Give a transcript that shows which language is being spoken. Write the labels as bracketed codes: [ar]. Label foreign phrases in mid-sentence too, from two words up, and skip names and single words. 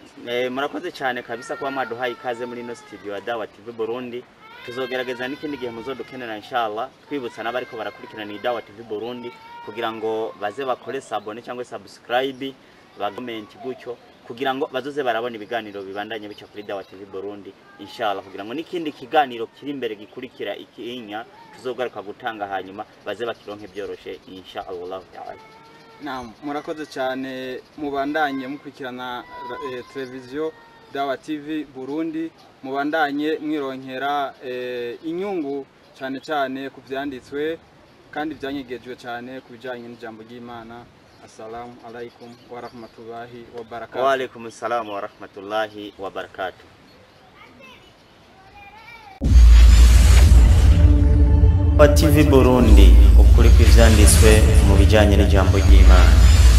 [rn] murakoze cyane kabisa kwa mwaduhaye ikaze muri no studio ya Dawa TV Burundi tuzogerageza n'ikindi gihe muzodukenera inshallah twibutsa n'abariko barakurikirana ni Dawa TV Burundi kugira ngo baze bakore sabone cyangwa [en] subscribe comment [rn] gutyo kugira ngo bazoze barabona ibiganiro bibandanye bica kuri Dawa TV Burundi inshallah kugira ngo n'ikindi kiganiro kiri imbere gikurikira ikinya tuzogaruka gutanga hanyuma baze bakironke byoroshe [ar] إن شاء الله تعالى [rn] murakoze cyane mubandanye mukurikirana televiziyo Dawa TV Burundi mubandanye mwironkera inyungu cyane ku byanditswe kandi byanyegejwe cyane kubijanye n'ijambo ry'Imana [ar] السلام عليكم ورحمة الله وبركاته. وعليكم السلام ورحمة الله وبركاته. [rn] TV Burundi, ukuri kw'ivyanditswe mu bijanye n'ijambo ry'Imana.